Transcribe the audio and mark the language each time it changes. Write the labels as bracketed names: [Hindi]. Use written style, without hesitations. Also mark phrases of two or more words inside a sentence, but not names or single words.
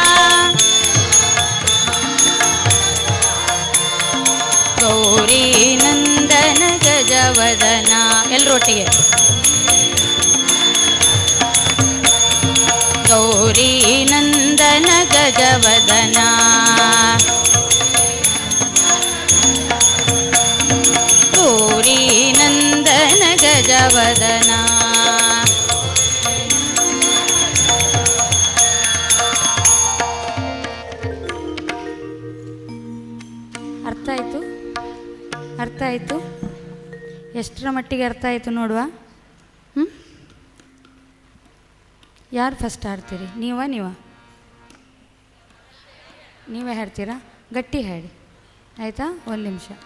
[Kannada] गौरी नंदन गजवदना ಎಲ್ಲರೊಟ್ಟಿಗೆ गौरी नंदन गजवदना गौरी नंदन गजवदना ಅರ್ಥ ಆಯಿತು ಅರ್ಥ ಆಯಿತು ಎಷ್ಟರ ಮಟ್ಟಿಗೆ ಅರ್ಥ ಆಯಿತು ನೋಡುವ ಯಾರು ಫಸ್ಟ್ ಹಾಡ್ತೀರಿ ನೀವೇ ಹಾಡ್ತೀರಾ ಗಟ್ಟಿ ಹಾಡಿ ಆಯಿತಾ ಒಂದು ನಿಮಿಷ